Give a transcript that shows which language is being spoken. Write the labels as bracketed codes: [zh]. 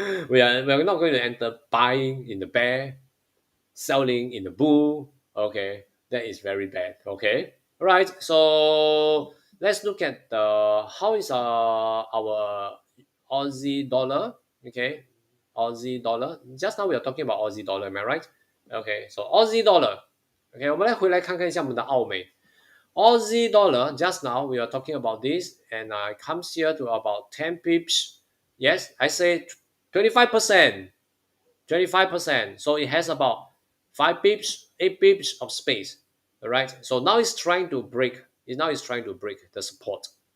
[en] We are not going to enter buying in the bear, selling in the bull. Okay, that is very bad. Okay, all right. So let's look at the how is our Aussie dollar. Okay, Aussie dollar. Just now we are talking about Aussie dollar. Am I right? Okay, so Aussie dollar. [zh] Okay, 我们来回来看看一下我们的澳美 Aussie dollar. [en] Just now we are talking about this, and it comes here to about 10 pips. Yes, I say 25%. 25%. So it has about 5 pips, 8 pips of space. All right. So now it's trying to break. It's trying to break the support.